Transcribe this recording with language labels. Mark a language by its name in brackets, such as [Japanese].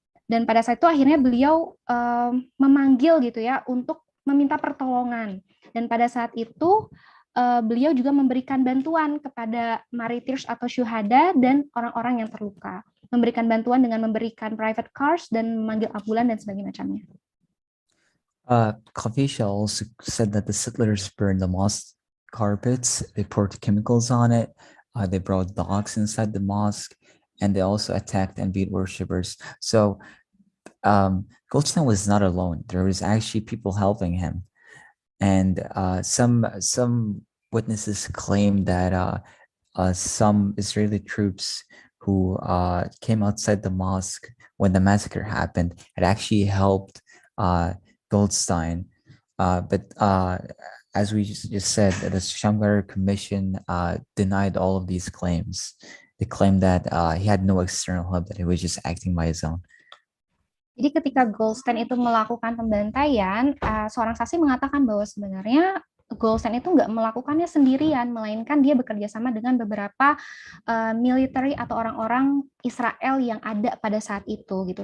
[Indonesian] Dan pada saat itu akhirnya beliau memanggil gitu ya untuk meminta pertolongan. Dan pada saat itu beliau juga memberikan bantuan kepada martyrs atau syuhada dan orang-orang yang terluka. Memberikan bantuan dengan memberikan private cars dan memanggil ambulan dan sebagainya macamnya. [English] Confucius also said that the settlers burned the mosque carpets, they poured chemicals on it, they brought dogs inside the mosque, and they also attacked and beat worshippers. So Goldstein was not alone. There was actually people helping him. And some witnesses claim that some Israeli troops who came outside the mosque when the massacre happened had actually helped Goldstein. But as we just said, the Shamgar Commission denied all of these claims. They claimed that he had no external help, that he was just acting by his own. [Indonesian] Jadi ketika Goldstein itu melakukan pembantaian, seorang saksi mengatakan bahwa sebenarnya Goldstein itu nggak melakukannya sendirian, melainkan dia bekerja sama dengan beberapa military atau orang-orang Israel yang ada pada saat itu gitu.